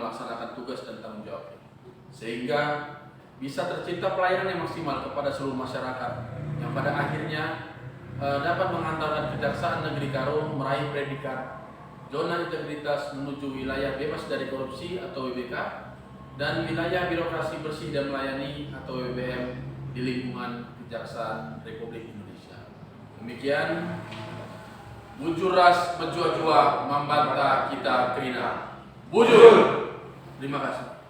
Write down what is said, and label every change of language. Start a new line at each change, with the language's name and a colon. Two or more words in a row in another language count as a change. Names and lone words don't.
Indonesian: melaksanakan tugas dan tanggung jawabnya, sehingga bisa tercipta pelayanan yang maksimal kepada seluruh masyarakat yang pada akhirnya dapat mengantarkan Kejaksaan Negeri Karo meraih predikat zona integritas menuju wilayah bebas dari korupsi atau WBK dan wilayah birokrasi bersih dan melayani atau WBM di lingkungan Kejaksaan Republik Indonesia. Demikian,
Batak Karo: bujur ras menjua-jua membantah kita kerina. Bujur.
Indonesian: Terima kasih.